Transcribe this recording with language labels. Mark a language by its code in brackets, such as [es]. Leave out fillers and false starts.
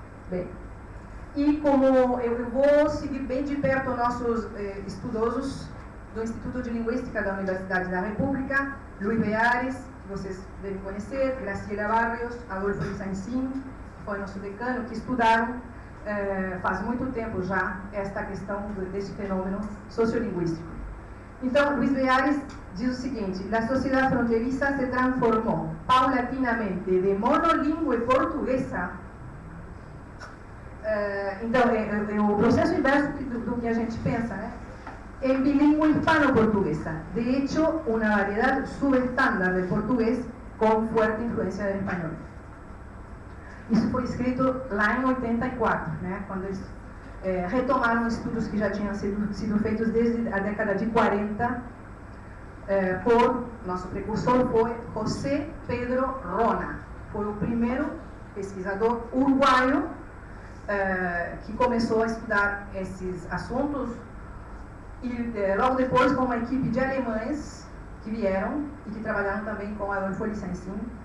[pt] Bem, e como eu vou seguir bem de perto nossos estudosos do Instituto de Linguística da Universidade da República, Luis Beares, que vocês devem conhecer, Graciela Barrios, Adolfo Lizancin, que foi nosso decano, que estudaram faz muito tempo já esta questão desse fenômeno sociolinguístico. Então, Luis Beares diz o seguinte: a sociedade fronteiriça se transformou paulatinamente de monolíngua portuguesa. Então, é o processo inverso do que a gente pensa, né? [es] En bilingüe hispano-portuguesa. De hecho, una variedad subestándar del portugués con fuerte influencia del español. [pt] Isso foi escrito lá em 84, né? Quando eles retomaram estudos que já tinham sido feitos desde a década de 40 por nosso precursor foi José Pedro Rona. Foi o primeiro pesquisador uruguaio que começou a estudar esses assuntos e logo depois com uma equipe de alemães que vieram e que trabalharam também com Adolfo Lizancin.